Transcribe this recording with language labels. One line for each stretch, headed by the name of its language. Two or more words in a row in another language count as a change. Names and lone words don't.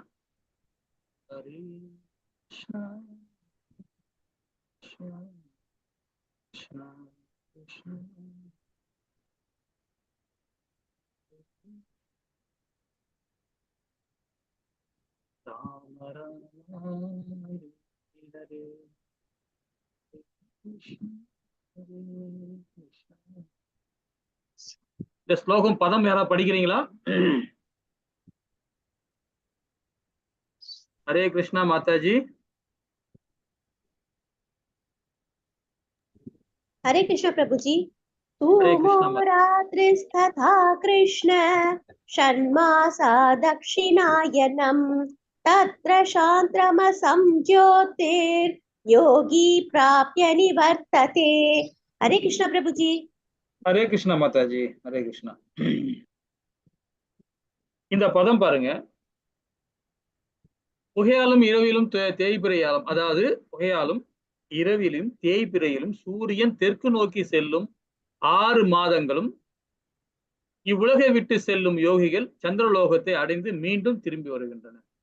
Sanskrit: हरे कृष्ण कृष्ण कृष्ण राम राम हरे
Tamil: இந்த ஸ்லோகம் பதம் யாராவது படிக்கிறீங்களா? ஹரே கிருஷ்ணா மாதாஜி.
Hindi: हरे कृष्ण प्रभु जी.
Sanskrit: रात्रिस्तथा कृष्ण षण्मासा दक्षिणायनम् तत्र शान्त्रमसं ज्योतिर्योगी प्राप्य निवर्तते.
Hindi: हरे कृष्ण प्रभु जी.
Tamil: ஹரே கிருஷ்ணா மாதாஜி. ஹரே கிருஷ்ணா. இந்த பதம் பாருங்க, புகையாலும் இரவிலும் தேய்பிரையாலும், அதாவது புகையாலும் இரவிலும் தேய்பிரையிலும் சூரியன் தெற்கு நோக்கி செல்லும் 6 மாதங்களும் இவ்வுலகை விட்டு செல்லும் யோகிகள் சந்திரலோகத்தை அடைந்து மீண்டும் திரும்பி வருகின்றனர்.